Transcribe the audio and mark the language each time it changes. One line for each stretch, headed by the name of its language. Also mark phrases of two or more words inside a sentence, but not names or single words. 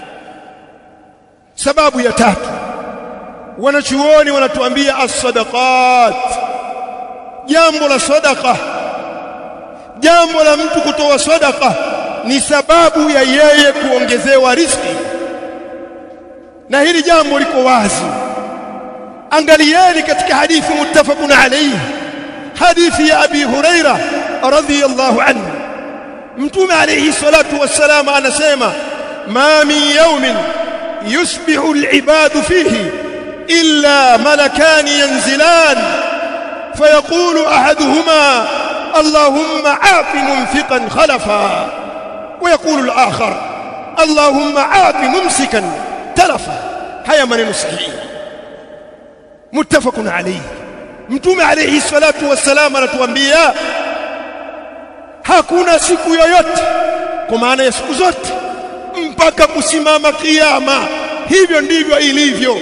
Swahili: Sababu ya 3, wanachuoni wanatuambia
Arabic: as-sadaqat,
Swahili: jambo la sadaqa, jambo la mtu kutoa sadaqa ni sababu ya yeye kuongezewa riziki, na hili jambo liko wazi. Angalieni katika hadithi
Arabic: متفق عليه,
Swahili: hadithi ya Abi Huraira
Arabic: رضي الله عنه,
Swahili: Mtume
Arabic: عليه الصلاة والسلام
Swahili: anasema,
Arabic: ما من يوم يصبح العباد فيه إلا ملكان ينزلان فيقول أحدهما اللهم أعط منفقا خلفا ويقول الآخر اللهم أعط ممسكا تلفا.
Swahili: Haya maneno sahihi
Arabic: متفق عليه.
Swahili: Mtume
Arabic: عليه الصلاة والسلام
Swahili: anatuambia hakuna siku yoyote, kwa maana ya siku zote mpaka kusimama kiyama, hivyo ndivyo ilivyo.